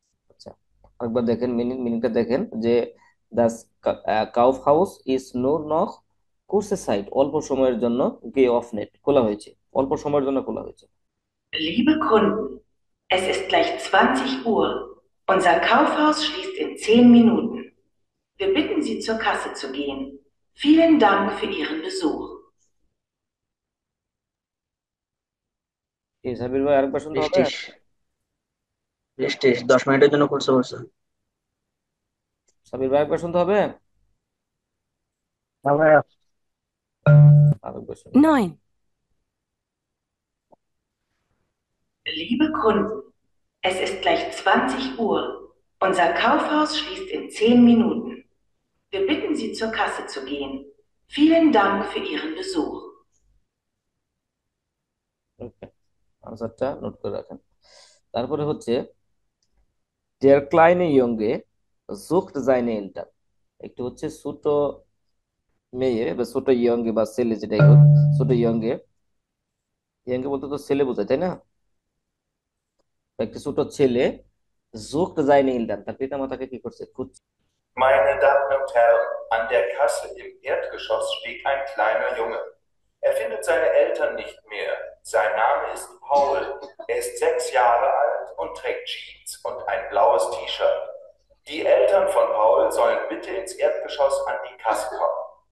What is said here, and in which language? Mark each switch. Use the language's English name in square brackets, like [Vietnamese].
[Bangla] আচ্ছা, আরেকবার দেখেন মিনিংটা দেখেন যে Das কাউফ house is [German] nur noch kurze Zeit, [Bangla] অল্প সময়ের জন্য [German] geöffnet, [Bangla] খোলা হয়েছে, অল্প সময়ের জন্য খোলা হয়েছে। [German] Liebe Kunden, es ist gleich 20 Uhr. Unser Kaufhaus schließt in 10 Minuten. Wir bitten Sie, zur Kasse zu gehen. Vielen Dank für Ihren Besuch. [Bangla] Sabir ভাই আরেকবার শুনতে হবে? রেজিস্ট্রিশ রেজিস্ট্রিশ 10 মিনিটের জন্য করছে বলছে। সাবির ভাই আরেকবার শুনতে হবে? আরেকবার শুনুন। 9. [German] Liebe Kunden, es ist gleich 20 Uhr. Unser Kaufhaus schließt in 10 Minuten. Wir bitten Sie, zur Kasse zu gehen. Vielen Dank für Ihren Besuch. [Bangla] ওকে, আনসারটা নোট করে রাখেন। তারপরে হচ্ছে [German] der kleine Junge sucht seine Eltern। [Bangla] একটু হচ্ছে ছোট মেয়ে বা ছোট ইয়ঙ্গে বা ছেলে যেটাই হোক, ছোট ইয়ঙ্গে, ইয়ঙ্গে বলতে তো ছেলে বোঝায় তাই না? একটি ছোট ছেলে [German] sucht seine Eltern, [Bangla] তার পিতা মাতাকে কি করছে, খুঁজছে। [German] Meine Damen und Herren, an der Kasse im Erdgeschoss steht ein kleiner Junge. Er findet seine Eltern nicht mehr. Sein Name ist Paul. Er ist 6 Jahre alt und trägt Jeans und ein blaues T-Shirt. Die Eltern von Paul sollen bitte ins Erdgeschoss an die Kasse kommen.